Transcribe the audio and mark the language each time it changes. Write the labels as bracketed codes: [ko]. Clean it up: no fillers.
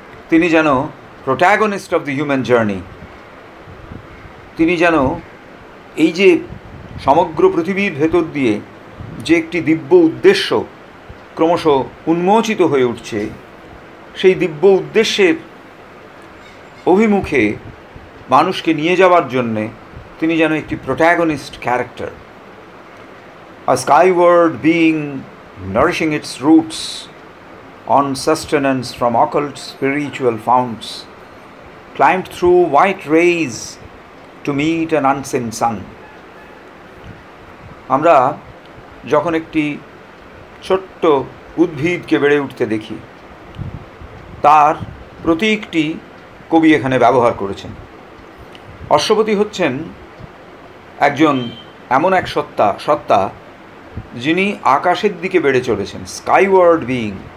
[bn] তিনি যেন [en] Protagonist of the human journey. [bn] তিনি যেন এই যে সমগ্র পৃথিবীর ভেতর দিয়ে যে একটি দিব্য উদ্দেশ্য ক্রমশ উন্মোচিত হয়ে উঠছে, সেই দিব্য উদ্দেশ্যের অভিমুখে মানুষকে নিয়ে যাওয়ার জন্যে তিনি যেন একটি প্রোট্যাগনিস্ট character. [en] A skyward being nourishing its roots on sustenance from occult spiritual founts, climbed through white rays to meet an unseen sun. [bn] আমরা যখন একটি ছোট্ট উদ্ভিদকে বেড়ে উঠতে দেখি, তার প্রতীকটি কবি এখানে ব্যবহার করেছেন। অশ্বপতি হচ্ছেন একজন এমন এক সত্তা যিনি আকাশের দিকে বেড়ে চলেছেন, [en] Skyward being.